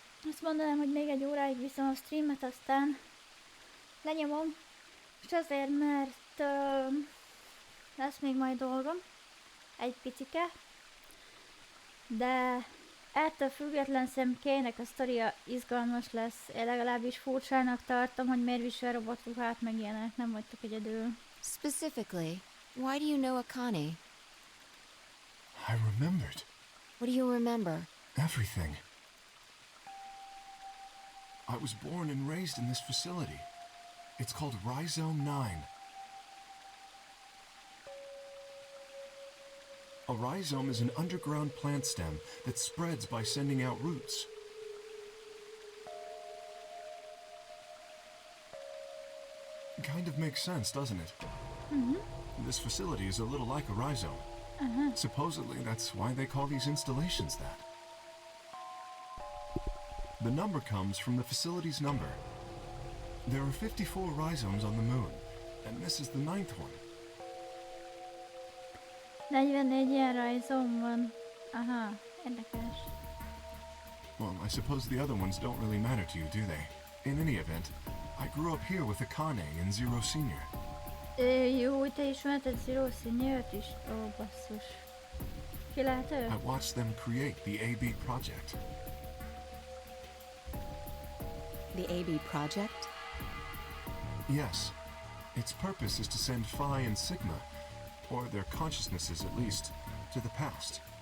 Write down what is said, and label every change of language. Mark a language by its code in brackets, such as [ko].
[hu] Azt mondanám, hogy még egy óráig viszem a streamet, aztán lenyomom, és azért, mert lesz még majd dolgom, egy picike, de ettől független szem Kaynek a sztoria izgalmas lesz. Én legalábbis furcsának tartom, hogy miért visel robotruhát, meg ilyenek, nem vagytok egyedül. [en] Specifically, why do you know Akane? I remembered. What do you remember? Everything. I was born and raised in this facility. It's called Rhizome 9. A rhizome is an underground plant stem that spreads by sending out roots. Kind of makes sense, doesn't it? This facility is a little like a rhizome. Supposedly, that's why they call these installations that. The number comes from the facility's number. There are 54 rhizomes on the moon, and this is the 9th one. [hu] 44 ilyen rajzom van. Aha, érdekes. [en] Well, I suppose the other ones don't really matter to you, do they? In any event, I grew up here with Akane and Zero Senior. [hu] Jó, hogy te ismerted Zero Senior-t is? Ó, basszus. Ki lehet ő? [en] I watched them create the AB project. The AB project? Yes. Its purpose is to send Phi and Sigma, or their consciousnesses at least, to the past.